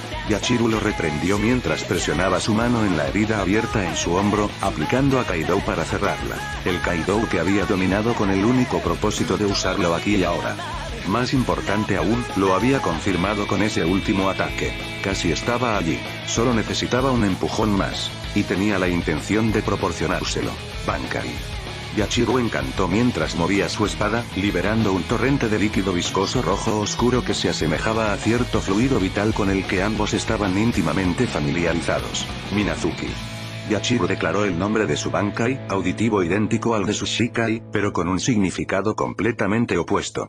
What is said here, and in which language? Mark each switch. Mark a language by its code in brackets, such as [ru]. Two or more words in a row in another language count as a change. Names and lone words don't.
[es] Yachiru lo reprendió mientras presionaba su mano en la herida abierta en su hombro, aplicando a Kaido para cerrarla. El Kaido que había dominado con el único propósito de usarlo aquí y ahora. Más importante aún, lo había confirmado con ese último ataque. Casi estaba allí, solo necesitaba un empujón más, y tenía la intención de proporcionárselo. Bankai. Yachiru encantó mientras movía su espada, liberando un torrente de líquido viscoso rojo oscuro que se asemejaba a cierto fluido vital con el que ambos estaban íntimamente familiarizados. Minazuki. Yachiru declaró el nombre de su Bankai, auditivo idéntico al de su Shikai, pero con un significado completamente opuesto.